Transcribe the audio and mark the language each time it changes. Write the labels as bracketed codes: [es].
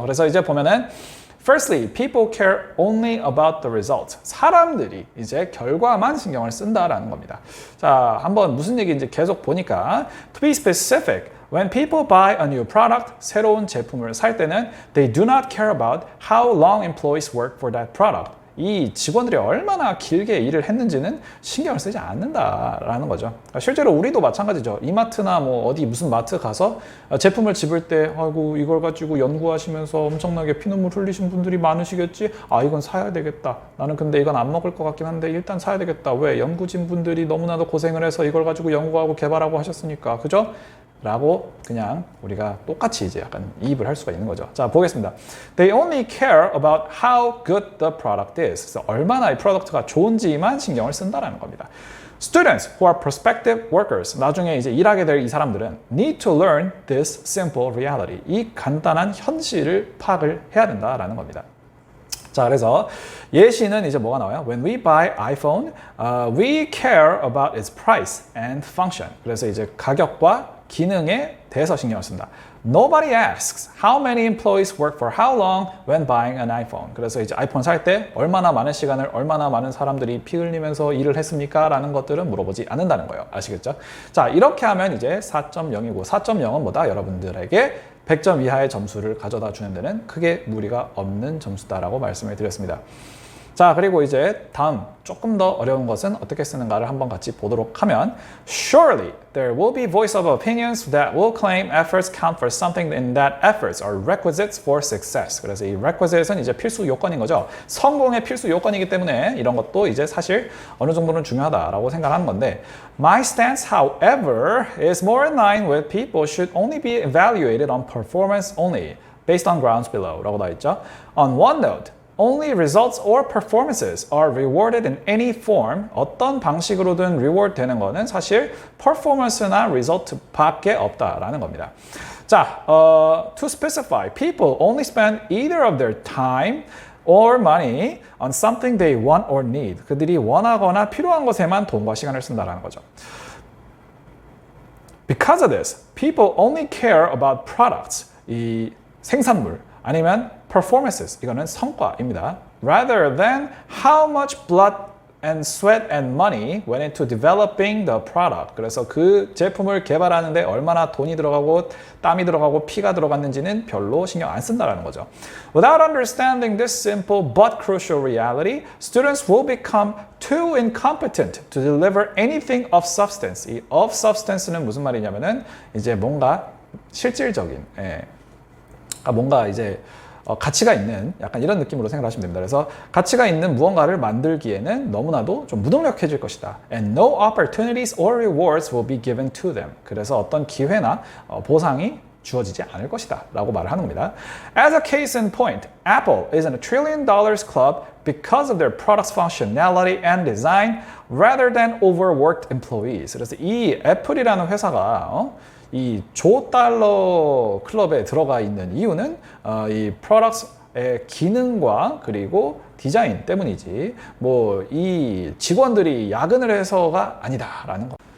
[ko] 그래서 이제 보면은 [en] Firstly, people care only about the result. [ko] 사람들이 이제 결과만 신경을 쓴다라는 겁니다. 자, 한번 무슨 얘기인지 계속 보니까 [en] To be specific, when people buy a new product, [ko] 새로운 제품을 살 때는 [en] they do not care about how long employees work for that product. [ko] 이 직원들이 얼마나 길게 일을 했는지는 신경을 쓰지 않는다라는 거죠. 실제로 우리도 마찬가지죠. 이마트나 뭐 어디 무슨 마트 가서 제품을 집을 때 아이고 이걸 가지고 연구하시면서 엄청나게 피눈물 흘리신 분들이 많으시겠지. 아, 이건 사야 되겠다. 나는 근데 이건 안 먹을 것 같긴 한데 일단 사야 되겠다. 왜? 연구진 분들이 너무나도 고생을 해서 이걸 가지고 연구하고 개발하고 하셨으니까. 그죠? 라고 그냥 우리가 똑같이 이제 약간 이입을 할 수가 있는 거죠. 자, 보겠습니다. [en] They only care about how good the product is. [ko] 그래서 얼마나 이 프로덕트가 좋은지만 신경을 쓴다라는 겁니다. [en] Students who are prospective workers, [ko] 나중에 이제 일하게 될 이 사람들은 [en] need to learn this simple reality. [ko] 이 간단한 현실을 파악을 해야 된다라는 겁니다. 자, 그래서 예시는 이제 뭐가 나와요? [en] When we buy iPhone, we care about its price and function. [ko] 그래서 이제 가격과 기능에 대해서 신경을 쓴다. [en] Nobody asks how many employees work for how long when buying an iPhone. [ko] 그래서 이제 아이폰 살 때 얼마나 많은 시간을 얼마나 많은 사람들이 피 흘리면서 일을 했습니까? 라는 것들은 물어보지 않는다는 거예요. 아시겠죠? 자, 이렇게 하면 이제 4.0이고 4.0은 뭐다? 여러분들에게 100점 이하의 점수를 가져다 주는 데는 크게 무리가 없는 점수다라고 말씀을 드렸습니다. 자, 그리고 이제 다음 조금 더 어려운 것은 어떻게 쓰는가를 한번 같이 보도록 하면 [en] Surely there will be voice of opinions that will claim efforts count for something and that efforts are requisites for success. [ko] 그래서 이 requisite은 이제 필수 요건인 거죠. 성공의 필수 요건이기 때문에 이런 것도 이제 사실 어느 정도는 중요하다라고 생각하는 건데 [en] My stance, however, is more in line with people should only be evaluated on performance only based on grounds below [ko] 라고 나 있죠. [en] On one note, Only results or performances are rewarded in any form. [ko] 어떤 방식으로든 reward 되는 거는 사실 performance나 result 밖에 없다라는 겁니다. [en] 자, to specify, people only spend either of their time or money on something they want or need. [ko] 그들이 원하거나 필요한 것에만 돈과 시간을 쓴다라는 거죠. [en] Because of this, people only care about products, [ko] 이 생산물, 아니면 [en] performances, [ko] 이거는 성과입니다. [en] Rather than how much blood and sweat and money went into developing the product. [ko] 그래서 그 제품을 개발하는데 얼마나 돈이 들어가고 땀이 들어가고 피가 들어갔는지는 별로 신경 안 쓴다라는 거죠. [en] Without understanding this simple but crucial reality, students will become too incompetent to deliver anything of substance. [ko] 이 of substance는 무슨 말이냐면은 이제 뭔가 실질적인, 뭔가 이제 가치가 있는 약간 이런 느낌으로 생각하시면 됩니다. 그래서 가치가 있는 무언가를 만들기에는 너무나도 좀 무동력해질 것이다. [en] And no opportunities or rewards will be given to them. [ko] 그래서 어떤 기회나 보상이 주어지지 않을 것이다 라고 말을 하는 겁니다. [en] As a case in point, Apple is in a $1 trillion club because of their product's functionality and design rather than overworked employees. [ko] 그래서 이 애플이라는 회사가 이 조 달러 클럽에 들어가 있는 이유는 이 프로덕트의 기능과 그리고 디자인 때문이지 뭐 이 직원들이 야근을 해서가 아니다라는 거.